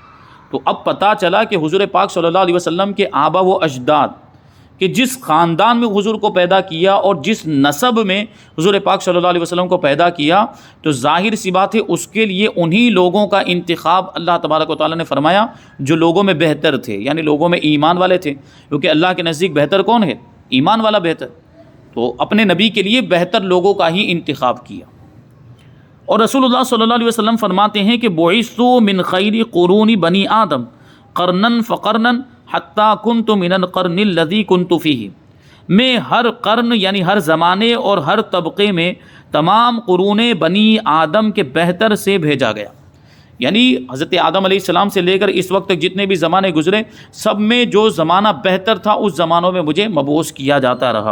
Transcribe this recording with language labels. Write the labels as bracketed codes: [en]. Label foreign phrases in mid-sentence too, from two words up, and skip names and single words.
[ur] تو اب پتہ چلا کہ حضور پاک [ar] صلی اللہ علیہ وسلم [ur] کے آبا و اجداد کہ جس خاندان میں حضور کو پیدا کیا اور جس نسب میں حضور پاک [ar] صلی اللہ علیہ وسلم [ur] کو پیدا کیا، تو ظاہر سی بات ہے اس کے لیے انہی لوگوں کا انتخاب [ar] اللہ تبارک و تعالیٰ [ur] نے فرمایا جو لوگوں میں بہتر تھے، یعنی لوگوں میں ایمان والے تھے، کیونکہ اللہ کے نزدیک بہتر کون ہے، ایمان والا بہتر. تو اپنے نبی کے لیے بہتر لوگوں کا ہی انتخاب کیا. اور رسول اللہ [ar] صلی اللہ علیہ وسلم [ur] فرماتے ہیں کہ [ar] بعثت من خیر قرون بنی آدم قرنن فقرنن حتی کنت من القرن الذی کنت فیہ، [ur] میں ہر قرن یعنی ہر زمانے اور ہر طبقے میں تمام قرون بنی آدم کے بہتر سے بھیجا گیا. یعنی حضرت آدم [ar] علیہ السلام [ur] سے لے کر اس وقت تک جتنے بھی زمانے گزرے، سب میں جو زمانہ بہتر تھا اس زمانوں میں مجھے مبعوث کیا جاتا رہا.